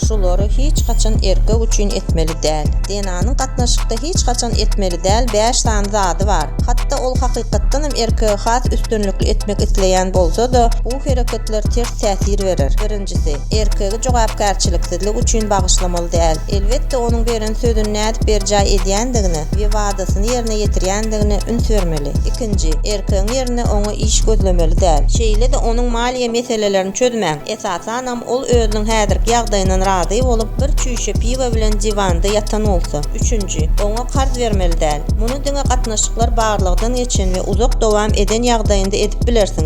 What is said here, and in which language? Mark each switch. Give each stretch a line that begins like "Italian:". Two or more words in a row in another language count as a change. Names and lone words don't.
Turkmen: şuları hiç kaçan erkek üçün etmeli däl. DNA'nın gatnaşykda hiç kaçan etmeli däl 5 tane zady var. Hatta ol hakykatdanam erkeğe has üstünlükli etmek isleýän bolsa da bu hereketler ters täsir berer. Birincisi, erkeği jogapkärçiliksizlik üçin bagyşlamaly däl. Elbetde onuň beren sözüni nädip berjäy edýändigini we wadasyny ýerine ýetirýändigini üns bermeli. Ikinci, erkeğin ýerine oňa iş gözlemeli däl. Şeýle de onuň maliýe meselelerini çözmäň. Esasanam ol özüniň häzirki ýagdaýyndan razy bolup bir çüýşe piwa bilen divanda ýatan bolsa. Üçüncü, oňa karz bermeli däl. Muny diňe gatnaşyklar barlygdan geçen we uzak dowam eden ýagdaýynda edip bilersiňiz.